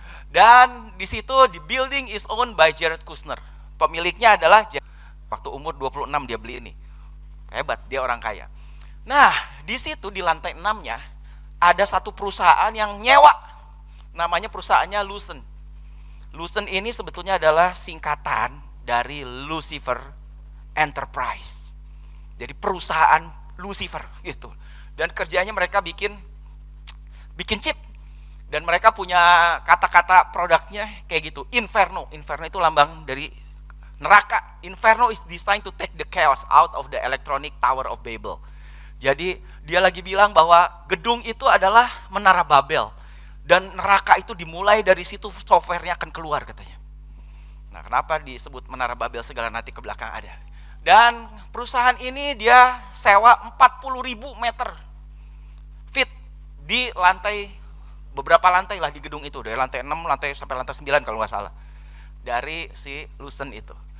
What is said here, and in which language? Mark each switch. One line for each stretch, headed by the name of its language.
Indonesian: Dan di situ
English: the building is owned by Jared Kushner.
Indonesian: Pemiliknya adalah waktu umur 26 dia beli ini. Hebat, dia orang kaya. Nah, di situ di lantai 6-nya ada satu perusahaan yang nyewa. Namanya perusahaannya Lucent. Lucent ini sebetulnya adalah singkatan dari Lucifer Enterprise. Jadi perusahaan Lucifer gitu. Dan kerjanya mereka bikin chip. Dan mereka punya kata-kata produknya kayak gitu. Inferno. Inferno itu lambang dari neraka.
English: Inferno is designed to take the chaos out of the electronic tower of Babel.
Indonesian: Jadi dia lagi bilang bahwa gedung itu adalah menara Babel. Dan neraka itu dimulai dari situ, softwarenya akan keluar katanya. Nah, Nah, kenapa disebut Menara Babel segala nanti ke belakang ada. Dan perusahaan ini dia sewa 40.000 meter feet di lantai, beberapa lantai lah di gedung itu, dari lantai 6 lantai sampai lantai 9 kalau nggak salah, dari si Lucent itu.